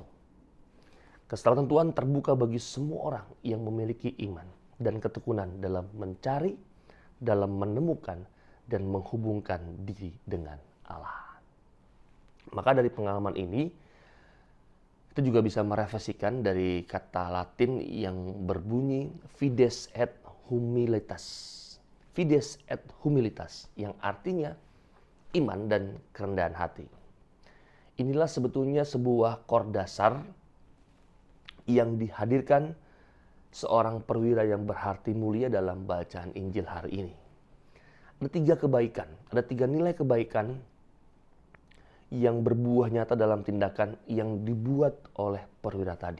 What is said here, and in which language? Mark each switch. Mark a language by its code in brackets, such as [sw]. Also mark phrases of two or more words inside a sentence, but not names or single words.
[id] Keselamatan Tuhan terbuka bagi semua orang yang memiliki iman dan ketekunan dalam mencari, dalam menemukan, dan menghubungkan diri dengan Allah. Maka dari pengalaman ini, kita juga bisa merefleksikan dari kata Latin yang berbunyi [la] fides et humilitas. Fides et humilitas, [id] yang artinya iman dan kerendahan hati. Inilah sebetulnya sebuah kor dasar yang dihadirkan seorang perwira yang berhati mulia dalam bacaan Injil hari ini. Ada 3 kebaikan, ada 3 nilai kebaikan yang berbuah nyata dalam tindakan yang dibuat oleh perwira tadi.